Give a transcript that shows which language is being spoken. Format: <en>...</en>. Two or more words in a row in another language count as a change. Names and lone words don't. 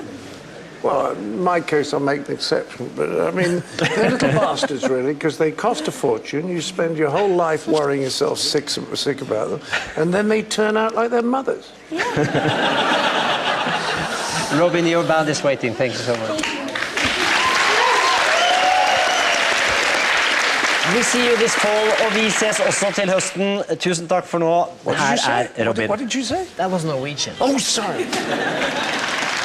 <en>Well, in my case, I'll make an exception. But, I mean, they're little bastards, really, because they cost a fortune. You spend your whole life worrying yourself sick about them, and then they turn out like their mothers. Robyn, your band is waiting. Thank you so much.</en> <no>Vi sier jo</no> <en>this fall,</en> <no>og vi ses også til høsten. Tusen takk for nå.</no> <en>What did you say?</en> <no>Her er Robyn.</no> <en>What did you say? That was Norwegian. Oh, sorry.</en>